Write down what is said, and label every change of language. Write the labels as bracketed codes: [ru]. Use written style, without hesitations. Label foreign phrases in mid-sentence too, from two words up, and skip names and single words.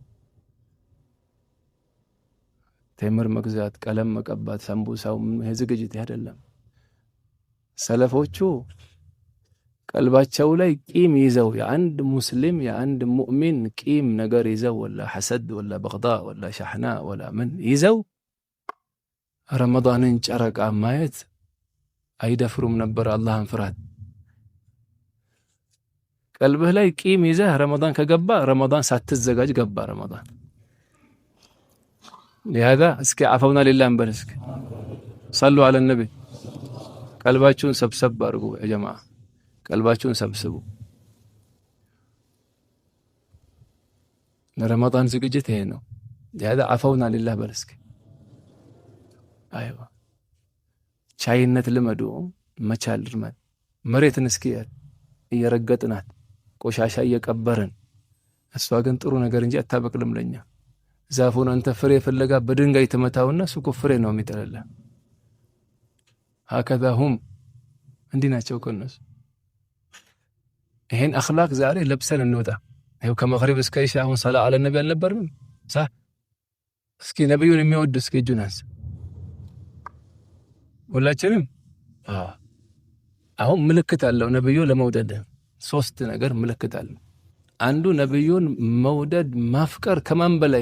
[am] ተምር መግዛት፣ ቀለም መቀባት፣ ሰንቡሳው ዝግጅት አይደለም። ሰለፎቹ ቀልባቸው ላይ ቂም ይዘው የአንድ ሙስሊም የአንድ ሙእሚን ቂም ነገር ይዘው ወላ ሐሰድ ወላ በግዳ ወላ ሻህና ወላ ምን ይዘው ረመዳንን ጨረቃ ማየት አይደፍሩም ነበር። አላህን ፍራት። ቀልብህ ላይ ቂም ይዘህ ረመዳን ከገባ ረመዳን ሳትዘጋጅ ገባ ረመዳን። [ar] لهذا اسكي عفونا لله [am] እንበልስክ [ar] صلوا على النبي። [am] ቀልባችሁን ሰብሰብ አድርጉ [ar] يا جماعه፣ [am] ቀልባችሁን ሰብስቡ። ለረመዳን ዝግጅት ይሄ ነው። [ar] لهذا عفونا لله [am] በልስክ። አይዋ ቻይነት ልመዱ፣ መቻል ልመድ። መሬትን እስኪ እየረገጥናት ቆሻሻ እየቀበርን፣ እሷ ግን ጥሩ ነገር እንጂ አታበቅልም ለኛ። ዛፉን አንተ ፍሬ ፍለጋ በድንጋይ ተመታውና እሱ ፍሬ ነው የሚጥልልህ። [ar] هكذا هم [am] እንዲህ ናቸው ከነሱ። ይሄን አኽላቅ ዛሬ ለብሰን እንወጣ። ይሄው ከመግሪብ እስከ ኢሻ አሁን ሰላ አለ ነብይ አልነበርም صح። እስኪ ነብዩን የሚወድ እስኪ እጁን አንሳ ሁላችንም። አሁን ምልክት አለው ነብዩ ለመውደድ 3 ነገር ምልክት አለው። አንዱ ነብዩን መውደድ ማፍቀር ከማን በላይ?